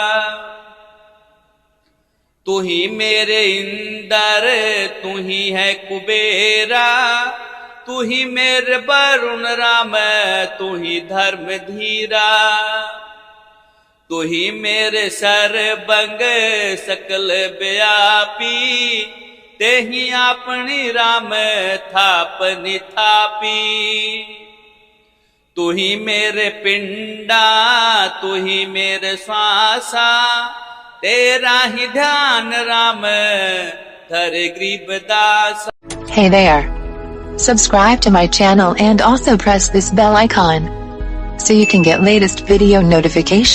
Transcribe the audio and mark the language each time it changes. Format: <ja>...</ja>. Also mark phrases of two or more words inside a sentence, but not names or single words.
<hi>तू ही मेरे इंदर, तू ही है कुबेरा, तू ही मेरे वरुण राम, तू ही धर्म धीरा। तू ही मेरे सर्वंग सकल व्यापी, ते ही अपनी राम थापनि थापी। तू ही मेरे पिंडा, तू ही मेरे श्वासा, तेरा ही ध्यान राम धर गरीबदास।</hi> <en>Hey there. Subscribe to my channel and also press this bell icon so you can get latest video notification.</en>